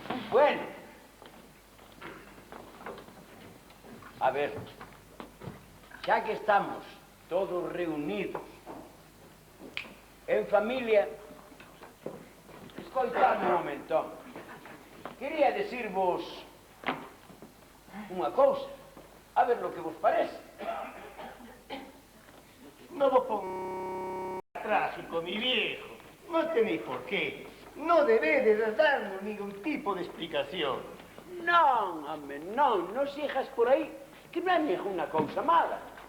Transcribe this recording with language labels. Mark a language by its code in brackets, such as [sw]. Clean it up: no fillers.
[es] Bueno. A ver, ya que estamos todos reunidos en familia, [gl] escoitadme [es] un momento. [gl] Quería decirvos unha cousa, a ver lo que vos parece. [es] No vos pongas trágico, mi viejo. No tenéis por qué. No debéis darnos ningún tipo de explicación. [gl] Non, home, non sixas por aí, que non é unha cousa mala.